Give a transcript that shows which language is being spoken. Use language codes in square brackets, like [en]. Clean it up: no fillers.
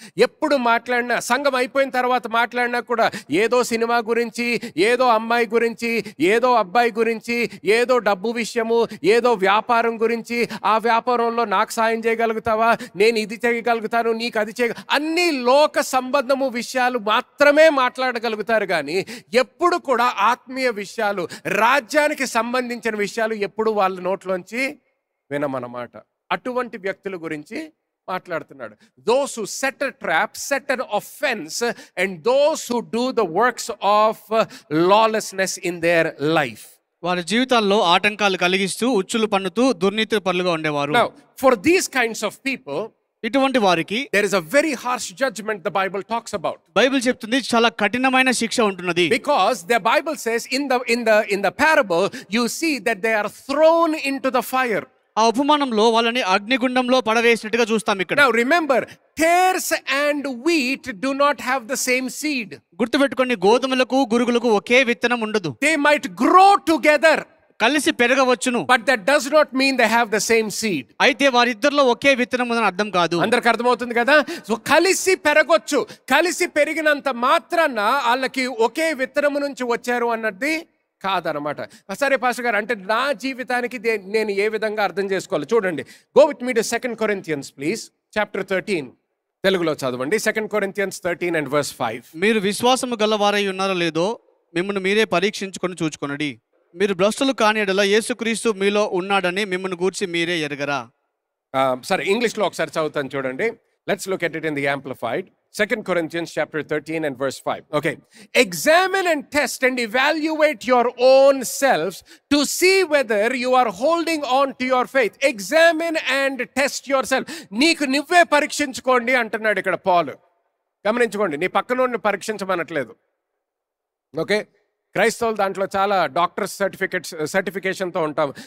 [te] ఎప్పుడు మాట్లాడినా, సంఘం అయిపోయిన తర్వాత మాట్లాడినా కూడా ఏదో సినిమా గురించి, ఏదో అమ్మాయి గురించి, ఏదో అబ్బాయి గురించి, ఏదో డబ్బు విషయము, ఏదో వ్యాపారం గురించి, ఆ వ్యాపారంలో నాకు సాయం చేయగలుగుతావా, నేను ఇది చేయగలుగుతాను, నీకు అది అన్ని లోక సంబంధము విషయాలు మాత్రమే మాట్లాడగలుగుతారు. కానీ ఎప్పుడు కూడా ఆత్మీయ విషయాలు, రాజ్యానికి సంబంధించిన విషయాలు ఎప్పుడు వాళ్ళ నోట్లోంచి వినమన్నమాట. అటువంటి వ్యక్తుల గురించి మాట్లాడుతున్నాడు. [en] Those who set a trap, set an offense, and those who do the works of lawlessness in their life. [te] వారి జీవితాల్లో ఆటంకాలు కలిగిస్తూ, ఉచ్చులు పన్నుతూ, దుర్నీతి పరులుగా ఉండేవారు. [en] Now, for these kinds of people, [te] ఇటువంటి వారికి [en] there is a very harsh judgment the Bible talks about. [te] Bible చెప్తుంది చాలా కఠినమైన శిక్ష ఉంటున్నది. [en] Because the Bible says in the parable you see that they are thrown into the fire. [te] ఆ ఉపమానంలో వాళ్ళని అగ్నిగుండంలో పడవేసినట్టుగా చూస్తాం ఇక్కడ. [en] Now remember, tares and wheat do not have the same seed. [te] గుర్తుపెట్టుకోండి, గోధుమలకు గురుగులకు ఒకే విత్తనం ఉండదు. [en] They might grow together, [te] కలిసి పెరగవచ్చును, [en] but that does not mean they have the same seed. [te] అయితే వారిద్దరిలో ఒకే విత్తనం ఉందని అర్థం కాదు. అందరికి అర్థమవుతుంది కదా? సో కలిసి పెరగొచ్చు, కలిసి పెరిగినంత మాత్రాన వాళ్ళకి ఒకే విత్తనము నుంచి వచ్చారు అన్నది కాదనమాట. సరే పాస్టర్ గారు, అంటే నా జీవితానికి నేను ఏ విధంగా అర్థం చేసుకోవాలి? చూడండి, [en] Go with me to 2 Corinthians please, chapter 13. [te] తెలుగులో చదవండి. [en] 2 Corinthians 13 and verse 5. [te] మీరు విశ్వాసము గలవారై ఉన్నారో లేదో మిమ్మల్ని మీరే పరీక్షించుకొని చూచుకొనుడి. మీరు భ్రష్టులు కాని యెడల యేసుక్రీస్తు మీలో ఉన్నాడని మిమ్మల్ని గూర్చి మీరే ఎరగరా? సరే, ఇంగ్లీష్లో ఒకసారి చదువుతాను చూడండి. [en] Let's look at it in the amplified. 2 Corinthians chapter 13 and verse 5. Okay. Examine and test and evaluate your own selves to see whether you are holding on to your faith. Examine and test yourself. [te] నీకు నువ్వే పరీక్షించుకోండి అంటున్నాడు ఇక్కడ పౌలు. గమనించుకోండి, నీ పక్కనోడిని పరీక్షించమనట్లేదు. Okay, క్రైస్తవులు దాంట్లో చాలా doctors సర్టిఫికేషన్తో ఉంటాం.